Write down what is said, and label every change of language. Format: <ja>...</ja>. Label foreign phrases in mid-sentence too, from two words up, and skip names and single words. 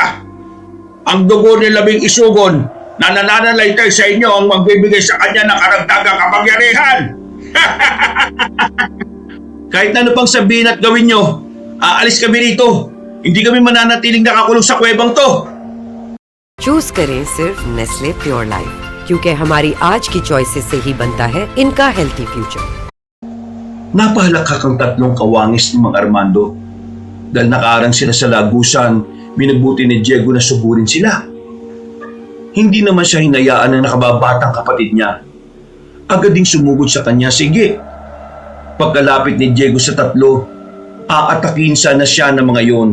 <tl>Ang dugo ni Labing Isugon na nananalaytay sa inyo ang magbibigay sa kanya ng karagdagang kapangyarihan. Kahit ano pang sabihin at gawin nyo, aalis kami rito. Hindi kami mananatiling nakakulong sa kuwebang to.</tl> <hi>चूज करें सिर्फ नेस्ले प्योर लाइफ, क्योंकि हमारी आज की चॉइसेस से ही बनता है इनका हेल्थी फ्यूचर।</hi> <tl>Napahalakak ang tatlong kawangis ni Mang Armando. Dahil nakaarang sila sa lagusan, minabuti ni Diego na suburin sila. Hindi naman siya hinayaan ng nakababatang kapatid niya. Agad ding sumugod sa kanya, sige. Pagkalapit ni Diego sa tatlo, aatakin sana siya ng mga yon.</tl>